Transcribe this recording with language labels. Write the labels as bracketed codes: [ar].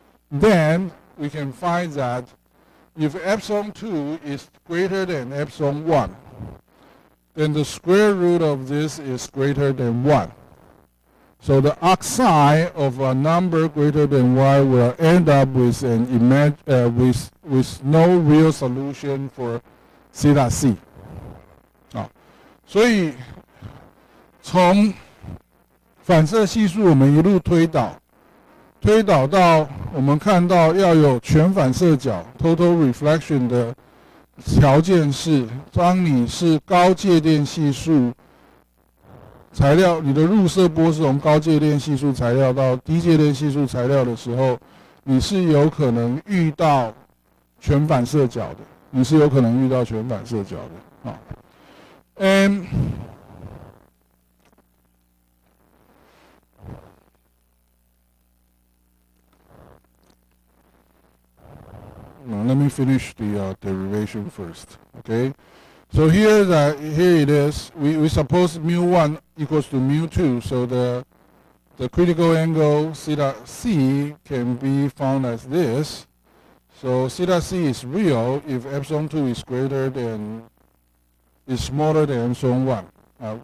[en] Then we can find that if epsilon 2 is greater than epsilon 1, then the square root of this is greater than 1. So the arc sine of a number greater than 1 will end up with with no real solution for theta c. [zh] 所以从反射系数我们一路推导到我们看到要有全反射角 total reflection 的条件是，当你是高介电系数材料，你的入射波是从高介电系数材料到低介电系数材料的时候，你是有可能遇到全反射角的， [en] Let me finish the derivation first. Okay, so here it is. We suppose mu1 equals to mu2, so the critical angle theta c can be found as this. So theta c is real if epsilon 2 is smaller than epsilon 1.